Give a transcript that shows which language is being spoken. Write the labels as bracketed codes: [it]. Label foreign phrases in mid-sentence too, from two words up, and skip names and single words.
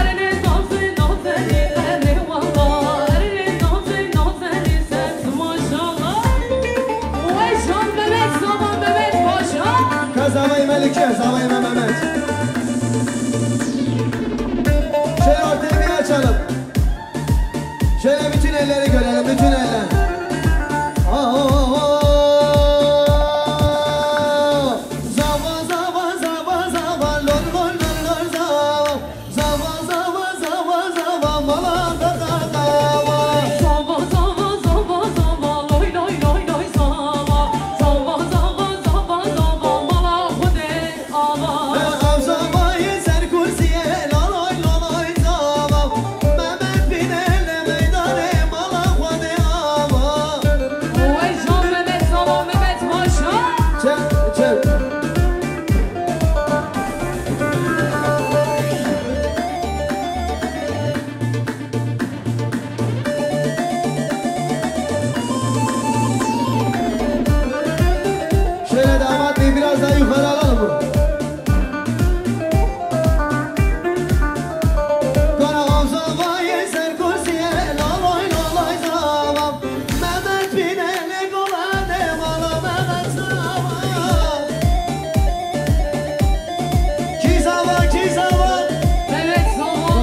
[ku] Zavay Melike, Zavay Mehmet. [tr] Şöyle ortaya bir açalım. Şöyle bütün elleri görelim, bütün eller. [ku] Zava, zava, zava, zava, lor, lor, lor, lor, zava. Zava, zava, zava, zava, malanda da dava. Zava, zava, zava, zava, loy, loy, loy, loy, zava. Zava, zava, zava, zava, mala hude ava. Avzavayı ser kursiye, loloy, loloy, zava. Mehmet binele meydane, mala hude ava. Veycan Mehmet, zava Mehmet paşa. [tr] Çek, çek. Şöyle damat bey biraz daha yukarı alalım mı? [ku] Kara avzavayı ser kursiye, loloy, loloy, zava. Mehmet binele kolade, mala Mehmet zava. Ki zava, ki zava. Mehmet zava.